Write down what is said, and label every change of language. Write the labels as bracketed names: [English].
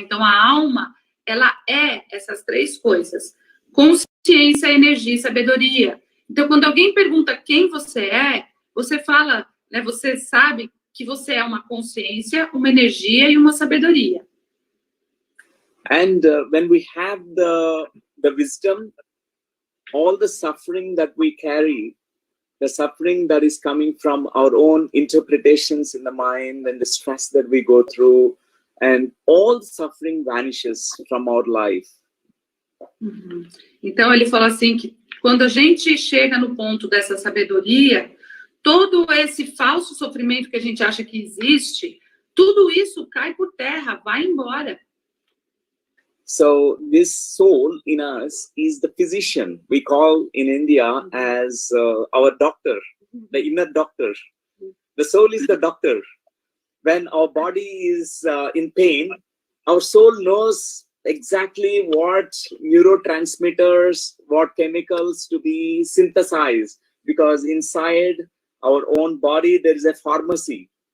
[Portuguese] Então, a alma, ela é essas três coisas, consciência, energia e sabedoria. Então, quando alguém pergunta quem você é, você fala, né, você sabe que você é uma consciência, uma energia e uma sabedoria. [English] And when we have the wisdom, all the suffering that we carry, the suffering that is coming from our own interpretations in the mind and the stress that we go through, and all the suffering vanishes from our life. [Portuguese] Então, ele fala assim que quando a gente chega no ponto dessa sabedoria, todo esse falso sofrimento que a gente acha que existe, tudo isso cai por terra, vai embora. [English] So this soul in us is the physician. We call in India as our doctor, the inner doctor. The soul is the doctor. When our body is in pain, our soul knows exactly what neurotransmitters, what chemicals to be synthesized, because inside our own body there is a pharmacy.